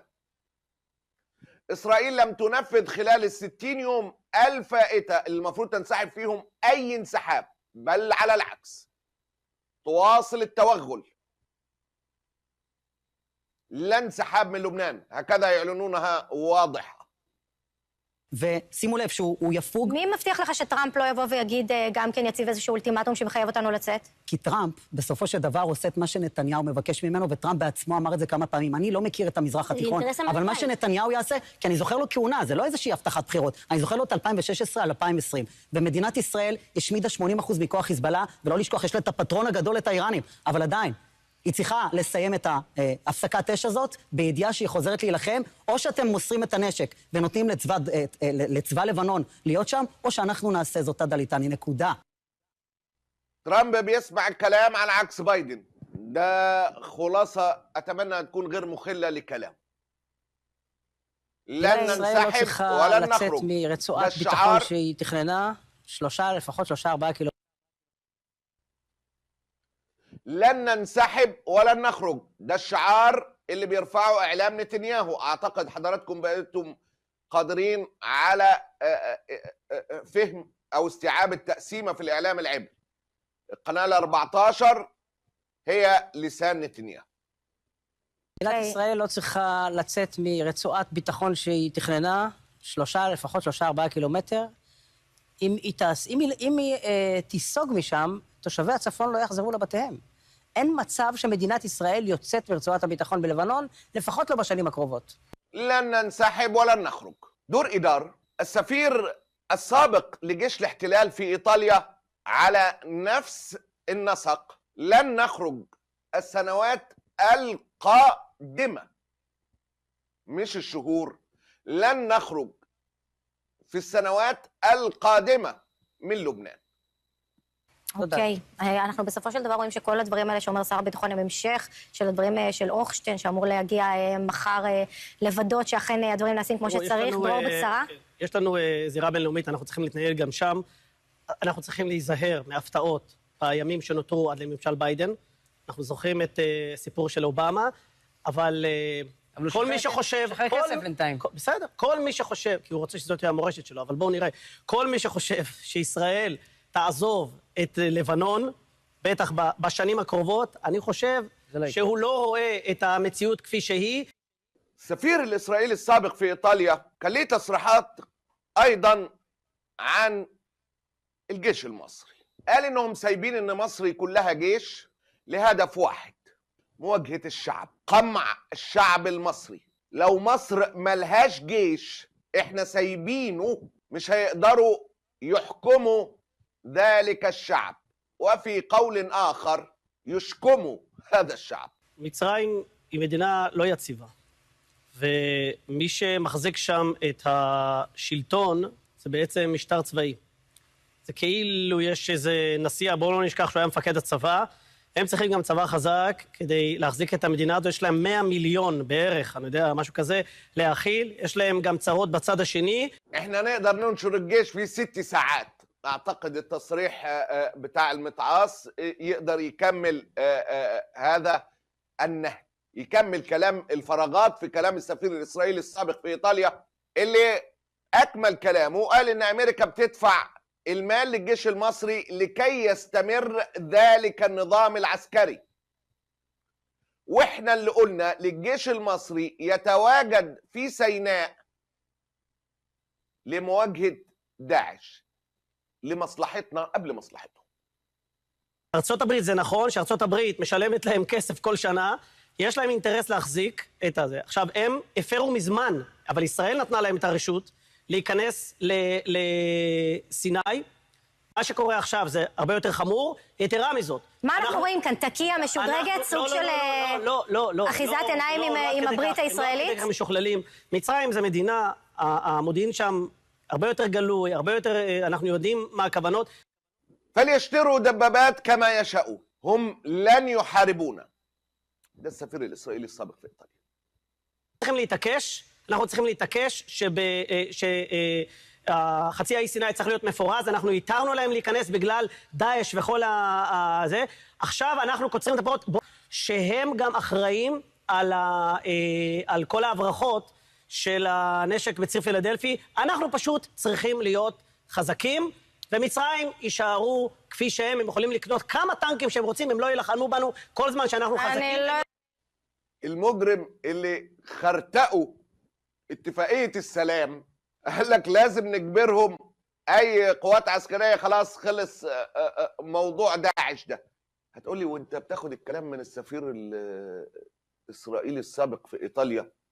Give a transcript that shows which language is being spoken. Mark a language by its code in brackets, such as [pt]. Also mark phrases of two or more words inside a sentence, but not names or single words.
[ar] إسرائيل لم تنفذ خلال ال60 يوم الفائتة اللي المفروض تنسحب فيهم أي انسحاب، بل على العكس تواصل التوغل. لا انسحاب من لبنان، هكذا يعلنونها واضحة. [he] ושימו לב שהוא יפוג. מי מבטיח לך שטראמפ לא יבוא ויגיד גם כן יציב איזשהו אולטימטום שמחייב אותנו לצאת? כי טראמפ בסופו של דבר עושה את מה שנתניהו מבקש ממנו, וטראמפ בעצמו אמר את זה כמה פעמים. אני לא מכיר את המזרח התיכון, אבל מה שנתניהו יעשה, כי אני זוכר לו כהונה, זה לא איזושהי הבטחת בחירות, אני זוכר לו את 2016 על 2020. ומדינת ישראל השמידה 80% מכוח חיזבאללה, ולא לשכוח, יש לה את הפטרון הגדול, את האיראנים, אבל עדיין. היא צריכה לסיים את ההפסקת אש הזאת בידיעה שהיא חוזרת להילחם, או שאתם מוסרים את הנשק ונותנים לצבא לבנון להיות שם, או שאנחנו נעשה זאת עד הליטני, נקודה. [ar] ترامب بيسمع الكلام على عكس بايدن. ده خلاصة أتمنى أن تكون غير مخلة لكلام. لن ننسحب ولن نخرج. [he] מרצועת ביטחון שהיא תכננה, לפחות 3-4 קילומטר. [ar] لن ننسحب ولن نخرج، ده الشعار اللي بيرفعه إعلام نتنياهو. أعتقد حضراتكم بقيتم قادرين على فهم أو استيعاب التقسيمة في الإعلام العبري. القناة 14 هي لسان نتنياهو. [he] מדינת ישראל לא צריכה לצאת מרצועת ביטחון שהיא תכננה, לפחות 3-4 קילומטר. אם היא תיסוג משם, תושבי הצפון לא יחזרו לבתיהם. אין מצב שמדינת ישראל יוצאת מרצועת הביטחון בלבנון, לפחות לא בשנים הקרובות. [ar] لن ننسحب ولن نخرج. دور إدار السفير السابق لجيش الاحتلال في إيطاليا على نفس النسق. لن نخرج السنوات القادمة، مش الشهور. لن نخرج في السنوات القادمة من لبنان. [he] אוקיי, אנחנו בסופו של דבר רואים שכל הדברים האלה שאומר שר הביטחון הם המשך של הדברים של אוכשטיין, שאמור להגיע מחר לוודאות שאכן הדברים נעשים כמו שצריך, דרור בקצרה. יש לנו זירה בינלאומית, אנחנו צריכים להתנהל גם שם. אנחנו צריכים להיזהר מהפתעות בימים שנותרו עד לממשל ביידן. אנחנו זוכרים את סיפור של אובמה, אבל כל מי שחושב... שחרר כסף בינתיים. בסדר, כל מי שחושב, כי הוא רוצה שזאת תהיה המורשת שלו, אבל בואו נראה, כל מי שחושב שישראל תעזוב את לבנון, בטח בשנים הקרובות, אני חושב שהוא לא רואה את המציאות כפי שהיא. [ar] السفير الإسرائيلي السابق في إيطاليا كان ليه تصريحات أيضا عن الجيش المصري. قال إنهم سايبين إن مصر يكون لها جيش لهدف واحد: مواجهة الشعب، قمع الشعب المصري. لو مصر ملهاش جيش إحنا سايبينه مش هيقدروا يحكموا ذلك الشعب، وفي قول آخر يشكموا هذا الشعب. [he] מצרים היא מדינה לא יציבה, ומי שמחזיק שם את השלטון זה בעצם משטר צבאי. זה כאילו יש איזה נשיא, בואו לא נשכח שהוא היה מפקד הצבא, הם צריכים גם צבא חזק כדי להחזיק את המדינה הזו, יש להם 100 מיליון בערך, אני יודע, משהו כזה, להאכיל, יש להם גם צרות בצד השני. [ar] احنا نقدر ننشر الجيش في 6 ساعات. اعتقد التصريح بتاع المتعاص يقدر يكمل هذا النهج، يكمل كلام الفراغات في كلام السفير الإسرائيلي السابق في إيطاليا اللي أكمل كلامه وقال إن أمريكا بتدفع المال للجيش المصري لكي يستمر ذلك النظام العسكري. وإحنا اللي قلنا للجيش المصري يتواجد في سيناء لمواجهة داعش لمصلحتنا قبل مصلحتهم. [he] ארצות הברית, זה נכון שארצות הברית משלמת להם כסף כל שנה, יש להם אינטרס להחזיק את הזה. עכשיו, הם הפרו מזמן, אבל ישראל נתנה להם את הרשות להיכנס לסיני. מה שקורה עכשיו זה הרבה יותר חמור, יתרה מזאת. מה אנחנו רואים כאן? תקיע משודרגת? סוג של אחיזת עיניים עם הברית הישראלית? לא, משוכללים. מצרים זה מדינה, המודיעין שם הרבה יותר גלוי, הרבה יותר, אנחנו יודעים מה הכוונות. [ar] فليشتروا دبابات كما يشاءون، هم لن يحاربونا. ده السفير الإسرائيلي السابق في إيطاليا. [he] אנחנו צריכים להתעקש שחצי האי סיני צריך להיות מפורז, אנחנו התרנו להם להיכנס בגלל דאעש וכל זה. עכשיו אנחנו קוצרים את הפרות, שהם גם אחראים על כל ההברחות של הנשק בציר פילדלפי. אנחנו פשוט צריכים להיות חזקים, ומצרים יישארו כפי שהם, הם יכולים לקנות כמה טנקים שהם רוצים, הם לא ילחמו בנו כל זמן שאנחנו חזקים. [ar] المجرم اللي خرتقوا اتفاقية السلام قال لك لازم نجبرهم أي قوات عسكرية، خلاص خلص موضوع داعش ده. هتقولي وانت بتاخد الكلام من السفير الإسرائيلي السابق في إيطاليا؟